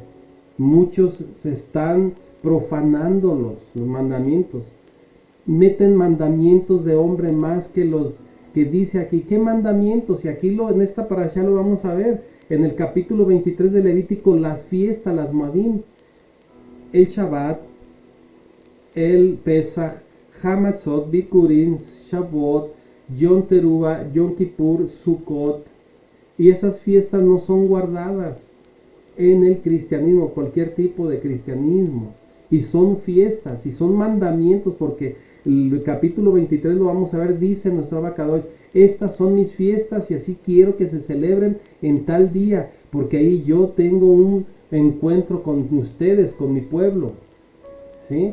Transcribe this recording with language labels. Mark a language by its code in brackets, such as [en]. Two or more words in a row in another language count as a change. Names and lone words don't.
[es] Muchos se están profanando los mandamientos. Meten mandamientos de hombre más que los que dice aquí. ¿Qué mandamientos? Y aquí en esta parashá lo vamos a ver. En el capítulo 23 de Levítico, las fiestas, las Moadim, el Shabbat, el Pesach, Hamatzot, Bikurim, Shavuot, Yom Teruah, Yom Kippur, Sukkot. Y esas fiestas no son guardadas en el cristianismo, cualquier tipo de cristianismo. y son fiestas, y son mandamientos, porque el capítulo 23 lo vamos a ver, dice nuestro Abacadosh, estas son mis fiestas y así quiero que se celebren en tal día, porque ahí yo tengo un encuentro con ustedes, con mi pueblo, ¿sí?